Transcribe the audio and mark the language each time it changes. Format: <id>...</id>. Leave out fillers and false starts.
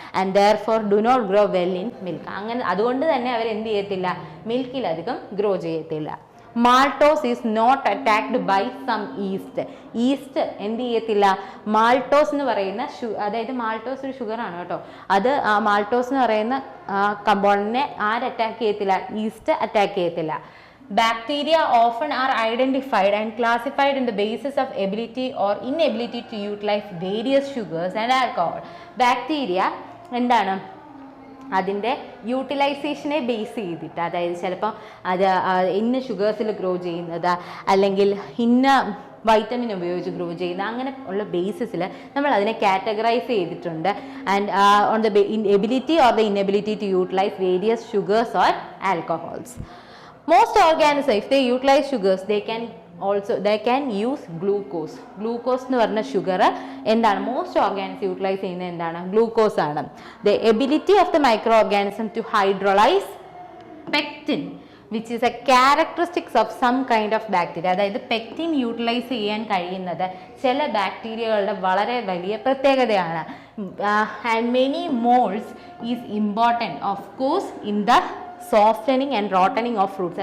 <en>And therefore do not grow well in milk.</en> <ml>അങ്ങനെ അതുകൊണ്ട് തന്നെ അവർ എന്ത് ചെയ്യത്തില്ല, മിൽക്കിലധികം ഗ്രോ ചെയ്യത്തില്ല.</ml> <en>maltose is not attacked by some yeast</en> <ml>എന്ത് ചെയ്യത്തില്ല, മാൾട്ടോസ് എന്ന് പറയുന്ന അതായത് മാൾട്ടോസ് ഒരു ഷുഗറാണ് കേട്ടോ. അത് മാൾട്ടോസ് എന്ന് പറയുന്ന കമ്പോണന്റിനെ അറ്റാക്ക് ചെയ്യത്തില്ല, ഈസ്റ്റ് അറ്റാക്ക് ചെയ്യത്തില്ല.</ml> <en>Bacteria often are identified and classified in the basis of ability or inability to utilize various sugars and alcohol.</en> <ml>Bacteria എന്താണ്, അതിൻ്റെ യൂട്ടിലൈസേഷനെ ബേസ് ചെയ്തിട്ട്, അതായത് ചിലപ്പോൾ അത് ഇന്ന ഷുഗേഴ്സിൽ ഗ്രോ ചെയ്യുന്നത് അല്ലെങ്കിൽ ഇന്ന വൈറ്റമിൻ ഉപയോഗിച്ച് ഗ്രോ ചെയ്യുന്ന അങ്ങനെ ഉള്ള ബേസിസിൽ നമ്മൾ അതിനെ കാറ്റഗറൈസ് ചെയ്തിട്ടുണ്ട്.</ml> <en>And on the ability or the inability to utilise various sugars or alcohols. Most organisms, if they utilize sugars, they can use glucose.</en> <ml>Glucose എന്ന് പറഞ്ഞ ഷുഗർ എന്താണ്, മോസ്റ്റ് ഓർഗാനിസം യൂട്ടിലൈസ് ചെയ്യുന്നത് എന്താണ്, ഗ്ലൂക്കോസ് ആണ്.</ml> <en>The ability of the microorganism to hydrolyze pectin, which is a characteristics of some kind of bacteria.</en> <ml>അതായത് pectin utilise ചെയ്യാൻ കഴിയുന്നത് ചില ബാക്ടീരിയകളുടെ വളരെ വലിയ പ്രത്യേകതയാണ്.</ml> <en>And many moulds is important of course in the softening and rotting of fruits.</en>